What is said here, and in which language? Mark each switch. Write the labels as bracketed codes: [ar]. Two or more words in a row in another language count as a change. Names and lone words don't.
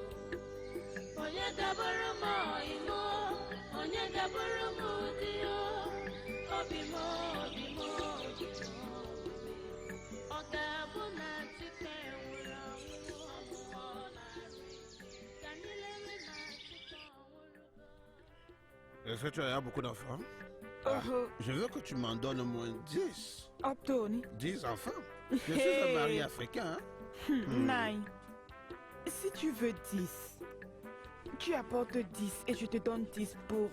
[ig] Onye gabara m imo, onye gabara m dị ya, obi m, obi m, obi m, obi m. Ọ ga-abụ na Chike nwụrụ anwụ, ọ nwụọ narị. Ka anyị lewe ma Chike ọ nwụrụgo. [fr] Est-ce que tu as beaucoup d'enfants? Oh, Je veux que tu m'en donnes au moins 10. oh, Tony. 10 enfants. Je suis un mari africain. Hein? Nine. Si tu veux 10, tu apportes 10 et je te donne 10 pour.